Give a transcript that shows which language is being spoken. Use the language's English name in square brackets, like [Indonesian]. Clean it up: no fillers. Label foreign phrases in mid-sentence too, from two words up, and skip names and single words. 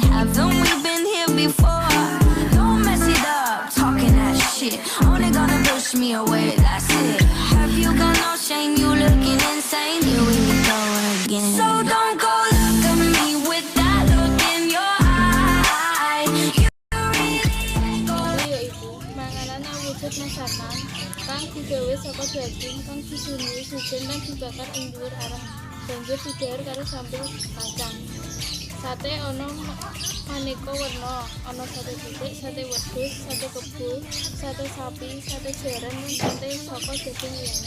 [English] Haven't we been here before? Don't mess it up, talking that shit. Only gonna push me away, that's it. Have you got no shame? You looking insane. Here we go again. So don't go look at me with that look in your eye. You really ain't gonna. [Javanese] Yaiku panganan awujud masakan kang digawe saka daging kang disunuhi sujen lan dibakar ing dhuwur areng banjur didhahar karo sambel kacang. Sate ana maneka werna, ana sate titik, sate wedhus, sate kebo, sate sapi, sate jaran lan sate saka daging liyane.